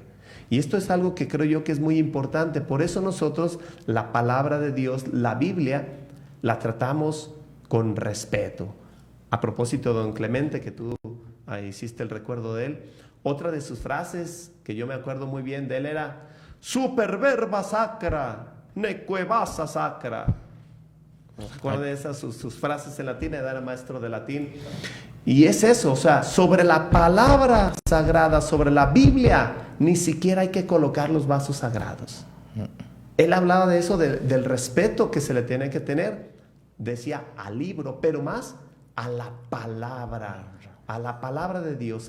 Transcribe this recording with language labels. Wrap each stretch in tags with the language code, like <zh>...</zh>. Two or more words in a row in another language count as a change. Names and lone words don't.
<es>Y esto es algo que creo yo que es muy importante. Por eso nosotros la palabra de Dios, la Biblia, la tratamos con respeto. A propósito de don Clemente, que tú hiciste el recuerdo de él, otra de sus frases que yo me acuerdo muy bien de él era</es> <la>super verba sacra, neque vasa sacra.</la> <es>Recuerdo de esas sus frases en latín, era maestro de latín. Y es eso, o sea, sobre la palabra sagrada, sobre la Biblia, ni siquiera hay que colocar los vasos sagrados. Él hablaba de eso, del respeto que se le tiene que tener, decía al libro, pero más a la palabra de Dios.</es>